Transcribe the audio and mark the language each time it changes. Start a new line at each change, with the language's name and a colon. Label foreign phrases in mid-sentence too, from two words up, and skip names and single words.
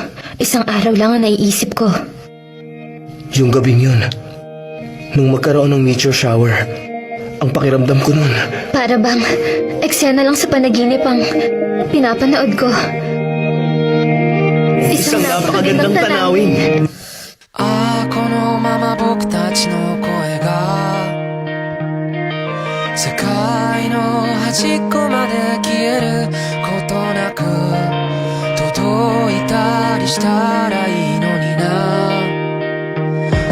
Filipino: Isang araw lang ang naiisip ko. Yung gabing yun, nung magkaroon ng
English: meteor shower,
Filipino: ang pakiramdam ko nun. Para bang eksena lang sa panaginip ang pinapanood ko. Isang napakagandang tanawin.
Japanese: このまま僕たちの声が世界の端っこまで消えることなく届いたりしたらいいのにな。